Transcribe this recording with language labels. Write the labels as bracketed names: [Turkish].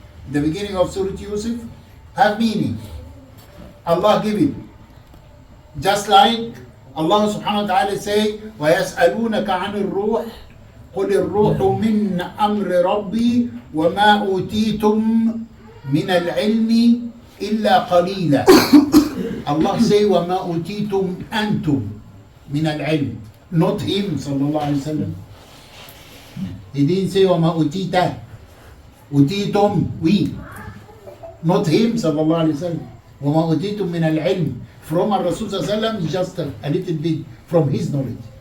[English] The beginning of Surah Yusuf have meaning. Allah give it. Just like Allah subhanahu wa ta'ala say [Arabic] وَيَسْأَلُونَكَ عَنِ الرُّوحِ قُلِ الرُّوحُ مِنْ أَمْرِ رَبِّي وَمَا أُوتِيتُم مِنَ الْعِلْمِ إِلَّا قَلِيلًا. [English] Allah say [Arabic] وَمَا أُوتِيتُم أَنْتُم مِنَ الْعِلْمِ, [English] not him sallallahu alayhi wa sallam. He didn't say [Arabic] وَمَا أُوتِيتَ, [English] أُوتِيتُم, we, not him sallallahu alayhi wa sallam. [Arabic] وَمَا أُوتِيتُم مِنَ الْعِلْمِ, [English] from our Rasul sallallahu alayhi wa sallam is just a little bit from his knowledge.